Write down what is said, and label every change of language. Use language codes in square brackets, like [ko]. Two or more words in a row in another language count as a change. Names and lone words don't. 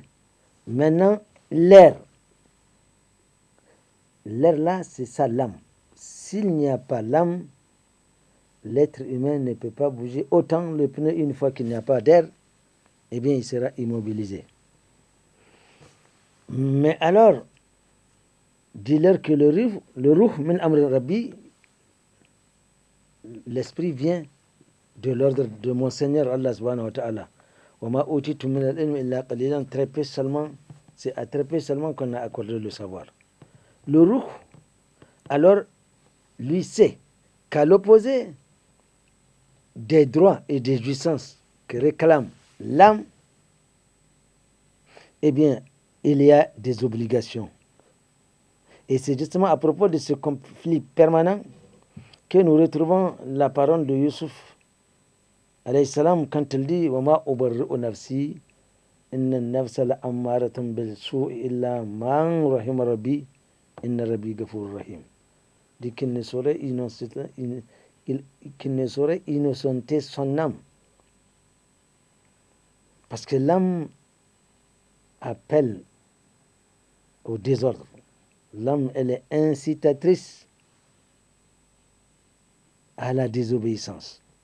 [fr] Maintenant, l'air. L'air là, c'est ça l'âme. S'il n'y a pas l'âme, l'être humain ne peut pas bouger. Autant le pneu, une fois qu'il n'y a pas d'air, eh bien, il sera immobilisé. Mais alors, dis-leur que le [ar] روح من أمر ربي, [fr] l'esprit vient de l'ordre de mon Seigneur Allah [ar] سبحانه وتعالى. وما أوتيتم من العلم إلا قليلا, [fr] très peu seulement, c'est à très peu seulement qu'on a accordé le savoir. Le ruh, alors, lui sait qu'à l'opposé des droits et des jouissances que réclame l'âme, eh bien, il y a des obligations. Et c'est justement à propos de ce conflit permanent que nous retrouvons la parole de Youssouf [ar] عليه السلام, [fr] quand il dit « [ar] وما أبرئ نفسي إن النفس لأمارة بالسوء إلا من رحم ربي إن ربي غفور رحيم [fr] » dit qu'il ne saurait innocenter son âme. Parce que l'âme appelle au désordre. L'âme, elle est incitatrice à la désobéissance.